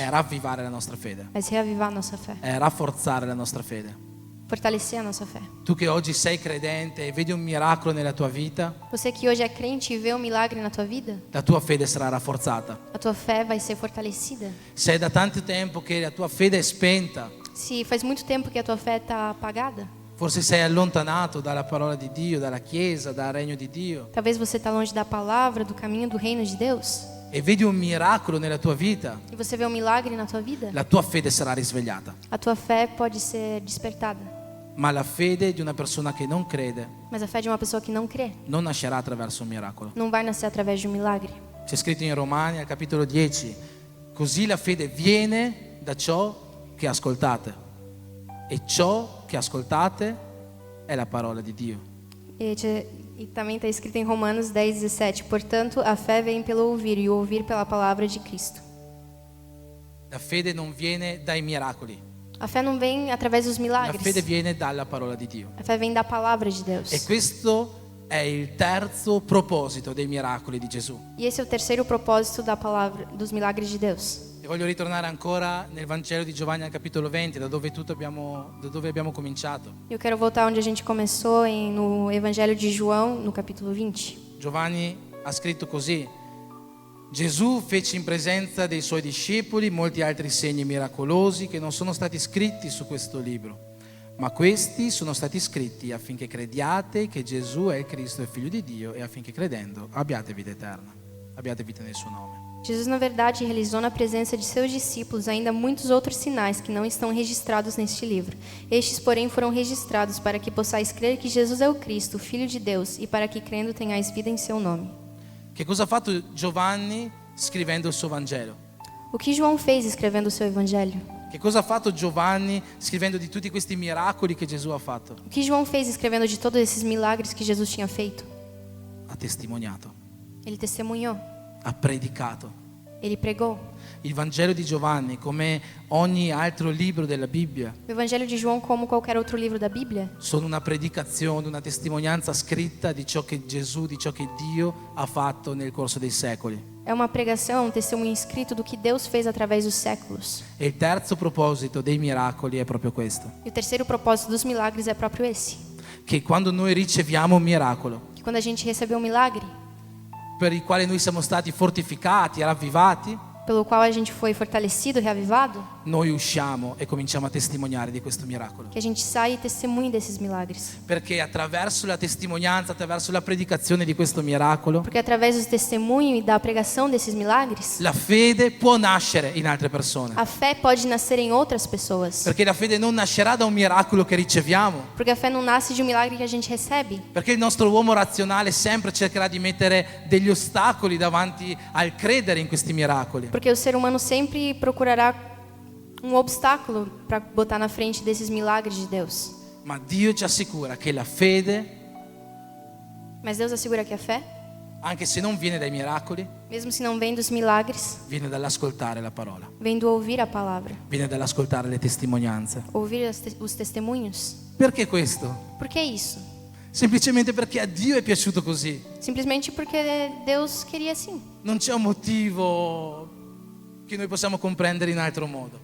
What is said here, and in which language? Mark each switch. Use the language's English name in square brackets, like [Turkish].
[Italian] è ravvivare la nostra fede, [Portuguese] mas reavivar a nossa fé, [Italian] è rafforzare la nostra fede. [Portuguese] fortalecer a nossa fé. [Italian] Tu che oggi sei credente e vedi un miracolo nella tua vita, [Portuguese] Você que hoje é crente e vê um milagre na tua vida, [Italian] la tua fede sarà rafforzata. [Portuguese] a tua fé vai ser fortalecida. [Italian] Se è da tanto tempo che la tua fede è spenta, [Portuguese] Se faz muito tempo que a tua fé está apagada, [Italian] forse sei allontanato dalla parola di Dio, dalla Chiesa, dal regno di Dio, [Portuguese] talvez você está longe da palavra, do caminho do reino de Deus, [Italian] e vedi un miracolo nella tua vita, [Portuguese] e você vê um milagre na tua vida, [Italian] la tua fede sarà risvegliata. [Portuguese] a tua fé pode ser despertada. [Italian] Ma la fede di una persona che non crede [Portuguese] Mas a fé de uma pessoa que não crê [Italian] non nascerà attraverso un miracolo. [Portuguese] não vai nascer através de um milagre. [Italian] C'è scritto in Romani al capitolo 10, così la fede viene da ciò che ascoltate, e ciò che ascoltate è la parola di Dio. [Portuguese] E também está escrito em Romanos 10:17, portanto, a fé vem pelo ouvir e o ouvir pela palavra de Cristo. [Italian] La fede non viene dai miracoli, [Portuguese] A fé não vem através dos [Italian] la [Portuguese] milagres. [Italian] fede viene dalla parola di Dio. [Portuguese] A fé vem da palavra de Deus. [Italian] E questo è il terzo proposito dei miracoli di Gesù. [Portuguese] E esse é o terceiro propósito da palavra, dos milagres de Deus. [Italian] E voglio ritornare ancora nel Vangelo di Giovanni al capitolo 20, da dove abbiamo cominciato. [Portuguese] Eu quero voltar onde a gente começou, no Evangelho de João, no capítulo 20. [Italian] Giovanni ha scritto così: Gesù fece in presenza dei suoi discepoli molti altri segni miracolosi che non sono stati scritti su questo libro, ma questi sono stati scritti affinché crediate che Gesù è il Cristo, il Figlio di Dio, e affinché credendo abbiate vita eterna, abbiate vita nel suo nome. [Portuguese] Jesus, na verdade, realizou na presença de seus discípulos ainda muitos outros sinais que não estão registrados neste livro. Estes, porém, foram registrados para que possais crer que Jesus é o Cristo, o Filho de Deus, e para que crendo tenhais vida em seu nome. [Italian] Che cosa ha fatto Giovanni scrivendo il suo Vangelo? [Portuguese] O que João fez escrevendo o seu Evangelho? [Italian] Che cosa ha fatto Giovanni scrivendo di tutti questi miracoli che Gesù ha fatto? [Portuguese] O que João fez escrevendo de todos esses milagres que Jesus tinha feito? [Italian] Ha testimoniato, [Portuguese] Ele testemunhou, [Italian] ha predicato. [Portuguese] ele pregou. [Italian] Il Vangelo di Giovanni, come ogni altro libro della Bibbia, [Portuguese] O Evangelho de João, como qualquer outro livro da Bíblia, [Italian] sono una predicazione, una testimonianza scritta di ciò che Gesù, di ciò che Dio ha fatto nel corso dei secoli. [Portuguese] é uma pregação, um testemunho escrito do que Deus fez através dos séculos. [Italian] E il terzo proposito dei miracoli è proprio questo: [Portuguese] E o terceiro propósito dos milagres é próprio esse. [Italian] che quando noi riceviamo un miracolo, [Portuguese] Que quando a gente recebeu um milagre, [Italian] per il quale noi siamo stati fortificati, ravvivati, [Portuguese] pelo qual a gente foi fortalecido, reavivado, [Italian] noi usciamo e cominciamo a testimoniare di questo miracolo. [Portuguese] que a gente sai e testemunhe desses milagres. [Italian] Perché attraverso la testimonianza, attraverso la predicazione di questo miracolo, [Portuguese] Porque através do testemunho e da pregação desses milagres, [Italian] la fede può nascere in altre persone. [Portuguese] a fé pode nascer em outras pessoas. [Italian] Perché la fede non nascerà da un miracolo che riceviamo. [Portuguese] Porque a fé não nasce de um milagre que a gente recebe. [Italian] Perché il nostro uomo razionale sempre cercherà di mettere degli ostacoli davanti al credere in questi miracoli. [Portuguese] Porque o ser humano sempre procurará um obstáculo para botar na frente desses milagres de Deus. [Italian] Ma Dio ci assicura che la fede, [Portuguese] Mas Deus assegura que a fé, [Italian] anche se non viene dai miracoli, [Portuguese] mesmo se não vem dos milagres, [Italian] viene dall'ascoltare la parola, [Portuguese] vem do ouvir a palavra, [Italian] viene dall'ascoltare le testimonianze. [Portuguese] ouvir os testemunhos. [Italian] Perché questo? [Portuguese] Por que isso? [Italian] Semplicemente perché a Dio è piaciuto così. [Portuguese] Simplesmente porque Deus queria assim. [Italian] Non c'è un motivo che noi possiamo comprendere in altro modo.